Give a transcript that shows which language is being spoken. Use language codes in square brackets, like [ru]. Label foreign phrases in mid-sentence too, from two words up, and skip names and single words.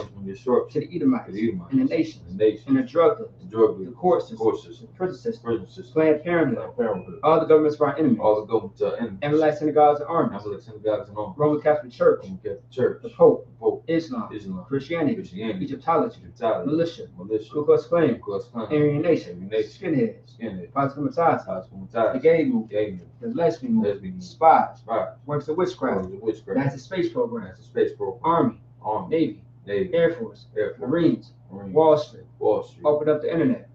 [en] punishment and destruction to the Edomites, to the Edomites, and the nations, and the nations, and the drug dealers, the drug the dealers, court the systems, court system, the prison system, prison system, Planned Parenthood, Planned Parenthood, all the governments of our enemies, all the governments are enemies, Amalek synagogues and armies, Amalek synagogues and armies, Roman Catholic Church, Roman Catholic Church, the Pope, the Pope, Islam, Islam, Christianity, Christianity, Egyptology, Egyptology, militia, militia, Ku Klux Klan, Ku Klux Klan, Aryan Nation, Aryan Nation, skinheads, skinhead, Poscomatati, the Cosmomatized, gay movement, gay movement, the lesbian movement, lesbian movement, spies, right, works of witchcraft, the witchcraft, NASA space program, that's a space program, Army, army, Navy, Navy, Air Force, Air Force, Marines, Marine, Wall Street, Wall Street, open up the internet